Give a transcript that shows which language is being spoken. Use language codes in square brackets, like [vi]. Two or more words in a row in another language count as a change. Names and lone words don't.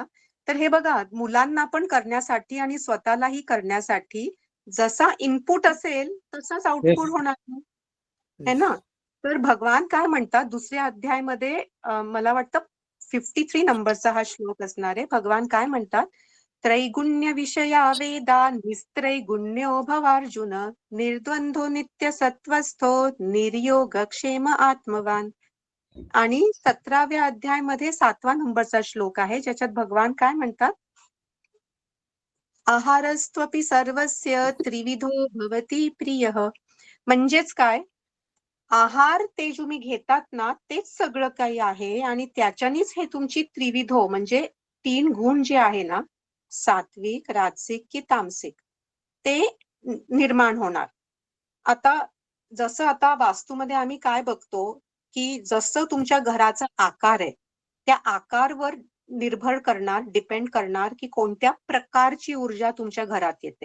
[mr] तर हे बघा, मुलांना पण करण्यासाठी आणि स्वतःलाही करण्यासाठी जसा इनपुट असेल तसाच आउटपुट होणार है ना. तर भगवान काय म्हणतात दुसऱ्या अध्यायामध्ये, मला वाटतं 53 नंबरचा हा श्लोक असणार आहे. भगवान काय म्हणतात, [sa] त्रैगुण्य विषया वेदा निस्त्रैगुण्यो भवार्जुन निर्द्वंद्वो नित्य सत्वस्थो निर्योगक्षेम आत्मवान. [mr] आणि 17व्या अध्यायामध्ये 7वा नंबरचा श्लोक आहे, ज्याच्यात भगवान काय म्हणतात, [sa] आहारस्त्वपि सर्वस्य त्रिविधो भवति प्रियः. [mr] म्हणजेच काय, आहार ते तुम्ही घेतात ना, तेच सगळं काही आहे, आणि त्याच्यानीच हे तुमची त्रिविधो म्हणजे 3 गुण जे आहे ना, सात्विक, राजसिक की तामसिक, ते निर्माण होणार. आता जसं आता वास्तूमध्ये आम्ही काय बघतो, की जसं तुमच्या घराचा आकार आहे, त्या आकारवर निर्भर करणार, डिपेंड करणार, की कोणत्या प्रकारची ऊर्जा तुमच्या घरात येते.